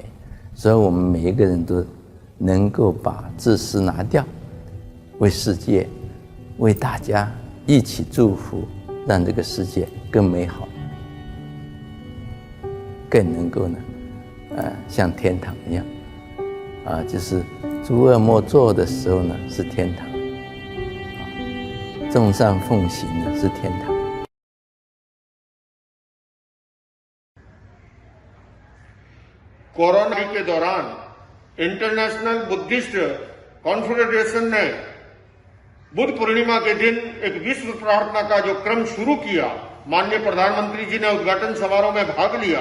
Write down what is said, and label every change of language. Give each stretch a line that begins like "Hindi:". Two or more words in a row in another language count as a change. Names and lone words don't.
Chinese: 所以我们每一个人都能够把自私拿掉，为世界，为大家一起祝福，让这个世界更美好，更能够呢，像天堂一样，就是诸恶莫作的时候呢是天堂，众善奉行呢是天堂。
Hindi: कोरोना के दौरान इंटरनेशनल बुद्धिस्ट कॉन्फेडरेशन ने बुद्ध पूर्णिमा के दिन एक विश्व प्रार्थना का जो क्रम शुरू किया, माननीय प्रधानमंत्री जी ने उद्घाटन समारोह में भाग लिया।